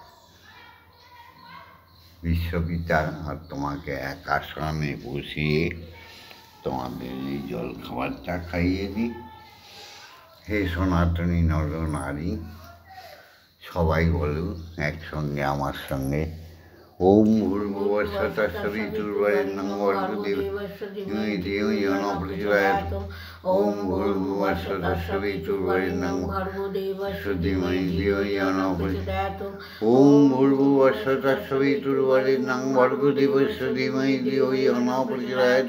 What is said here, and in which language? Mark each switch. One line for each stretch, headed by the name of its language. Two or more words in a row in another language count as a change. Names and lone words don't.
Bangla: বিশ্বপিতা আর তোমাকে এক আসনে বসিয়ে তোমাদের এই জল খাবারটা খাইয়ে দিই। হে সনাতনী নর নারী, সবাই বলো একসঙ্গে আমার সঙ্গে,
Sanskrit: ওম ভূর্ভুবস্সুঃ তৎসবিতুর্বরেণ্যং ভর্গো দেবস্য ধীমহি ধিয়ো ন প্রচোদয়াৎ। ওম ভূর্ভুবস্সুঃ তৎসবিতুর্বরেণ্যং ভর্গো দেবস্য ধীমহি ধিয়ো ন প্রচোদয়াৎ। ওম ভূর্ভুবস্সুঃ তৎসবিতুর্বরেণ্যং ভর্গো দেবস্য ধীমহি ধিয়ো ন প্রচোদয়াৎ।